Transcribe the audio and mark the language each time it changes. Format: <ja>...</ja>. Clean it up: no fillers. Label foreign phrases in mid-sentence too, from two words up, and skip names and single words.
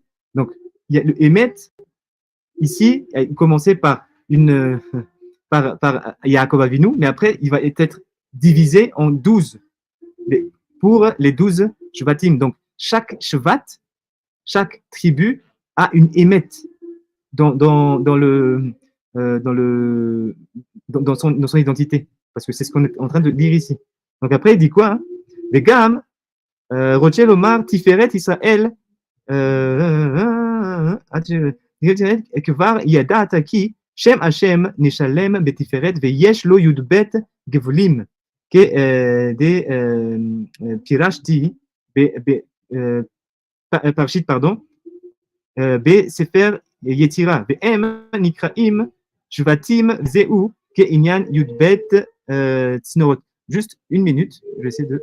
<fr>Donc, il y a le émet, ici, il commençait par Yaakov Avinu, mais après, il va être divisé en 12 pour les 12 shvatim. Donc, chaque shvat, chaque tribu a une émet dans son identité. Parce que c'est ce qu'on est en train de lire ici. Donc après, il dit quoi? Les gam, Rochel Omar, Tiferet, Israël,</fr> <he>כבר ידעת כי שם השם נשלם בתפארת ויש לו י"ב גבולים, פירשתי פרשית, בספר יצירה, והם נקראים שבטים זהו כעניין י"ב צינורות.</he> <fr>Juste une minute, je vais essayer de...</fr>